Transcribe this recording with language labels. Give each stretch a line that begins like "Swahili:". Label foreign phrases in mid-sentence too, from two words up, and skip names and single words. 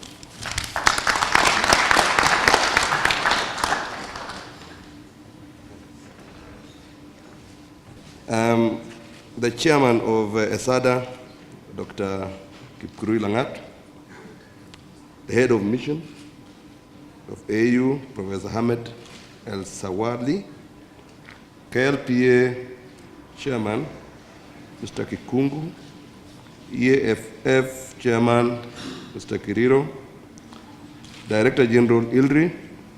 English: The chairman of ESADA, Dr. Kipkurui Langat, the head of mission of AU, Professor Hamed El Sawadli, KLPA chairman, Mr. Kikungu, EAFF chairman, Mr. Kiriro, Director General Ilri,